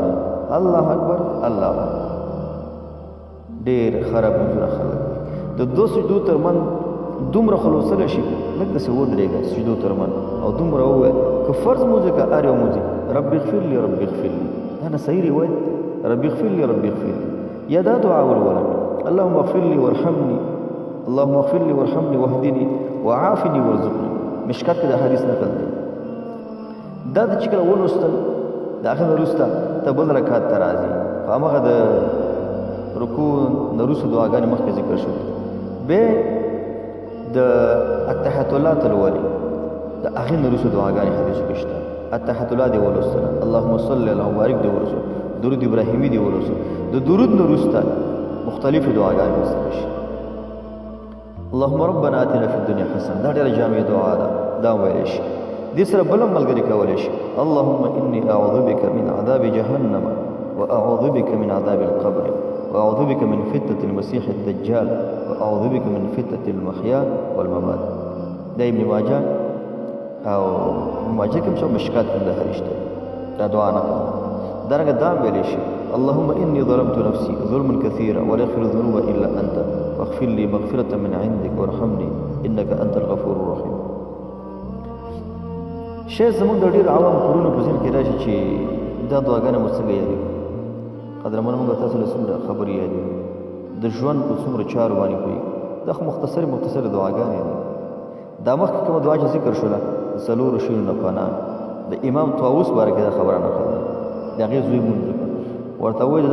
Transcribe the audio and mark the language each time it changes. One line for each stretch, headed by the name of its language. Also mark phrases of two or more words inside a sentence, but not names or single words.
Pashto: نه
Arabic: الله اکبر الله اکبر
Pashto: ډېر خراب منځونه خلک د دوه سجدو ترمنځ دومره خلوصلی شي لږ داسې ودرېږه سجدو ترمنځ او دومره ووایه که فرض مونځ که هر یو مونځ
Arabic: رب اغفر لي رب اغفر لي
Pashto: دا نه صحیح روایت دی
Arabic: رب اغفر لي رب اغفر لي
Pashto: یا دا دعا ولوله اللهم
Arabic: اغفر لي وارحمني اللهم اغفر لي وارحمني واهدني وعافني وارزقني
Pashto: مشکات کې دا حدیث نقل دی دا د چې کله ولوستل د هغه نه وروسته ته بل رکعت ته راځي خو هماغه د رکوع نه وروسته دعاګانې مخکې ذکر شوې بیا د التحیات الله ته لولي د هغې نه وروسته دعاګانې حدیثو کې شته التحیات الله دې ولوستله
Arabic: اللهم صل علی
Pashto: مبارک دې ولوستل درود ابراهیمي دې ولوستل د درود نه وروسته مختلفې دعاګانې لوستلی شي
Arabic: اللهم ربنا آتنا في الدنيا حسنه
Pashto: دا ډېره جامع دعا ده دا ویلی شي دې سره بل هم ملګري کولی شي
Arabic: اللهم اني اعوذ بك من عذاب جهنم واعوذ بك من عذاب القبر واعوذ بك من فتنه المسيح الدجال واعوذ بك من فتنه المحيا والممات
Pashto: دا ابن ماجه او ابن ماجه کې هم مشکات کې د حدیث دا دعا نه درګه دا ویلی شي
Arabic: اللهم اني ظلمت نفسي ظلما كثيرا ولا يغفر الذنوب الا انت واغفر لي مغفرة من عندك وارحمني انك انت الغفور الرحيم
Pashto: شیخ زموږ د ډېر عوام کورونو په ذهن کې راشي چې دا دعاګانې مو څنګه یادوي قدرمنو موږ تاسو له څومره خبرې یادوي د ژوند په څومره چارو باندې پوهېږي دا خو مختصرې دعاګانې دي دا مخکې کومه دعا چې ذکر شوله د څلورو شیانو نه پناه د امام طاووس باره کې دا خبره نقل ده د هغې زوی مونځ ورته ووایي د